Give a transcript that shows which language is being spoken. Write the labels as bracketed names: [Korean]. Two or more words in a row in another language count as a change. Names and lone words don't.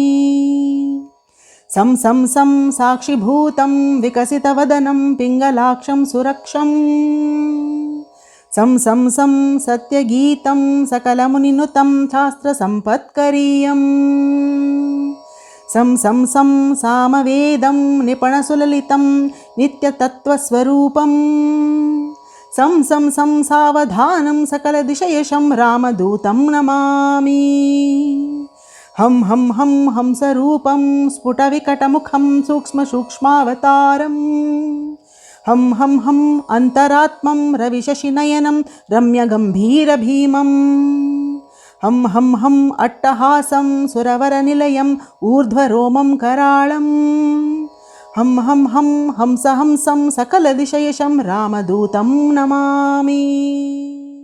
[Sanskrit] ಸಂ ಸಂ ಸಂ ಸಾಕ್ಷಿಭೂತಂ ವಿಕಸಿತವದನಂ ಪಿಂಗಲಾಕ್ಷಂ ಸುರಕ್ಷಂ ಸಂ ಸಂ ಸಂ ಸತ್ಯಗೀತಂ ಸಕಲಮುನಿನುತಂ ಶಾಸ್ತ್ರಸಂಪತ್ಕರೀಯಂ ಸಂ ಸಂ ಸಂ ಸಾಮವೇದಂ ನಿಪಣಸುಲಲಿತಂ ನಿತ್ಯತತ್ವಸ್ವರೂಪಂ ಸಂ ಸಂ ಸಂ ಸಾವಧಾನಂ ಸಕಲದಿಶಯಶಂ ರಾಮದೂತಂ ನಮಾಮಿ. ಹಂ ಹಂ ಹಂ ಹಂಸರೂಪಂ ಸ್ಫುಟವಿಕಟಮುಖಂ ಸೂಕ್ಷ್ಮಸೂಕ್ಷ್ಮಾವತಾರಂ ಹಂ ಹಂ ಹಂ ಅಂತರಾತ್ಮಂ ರವಿಶಶಿನಯನಂ ರಮ್ಯಗಂಭೀರಭೀಮಂ ಹಂ ಹಂ ಹಂ ಅಟ್ಟಹಾಸಂ ಸುರವರನಿಲಯಂ ಊರ್ಧ್ವರೋಮಂ ಕರಾಳಂ ಹಂ ಹಂ ಹಂ ಹಂಸ ಹಂಸಂ ಸಕಲದಿಶಯಶಂ ರಾಮದೂತಂ ನಮಾಮಿ.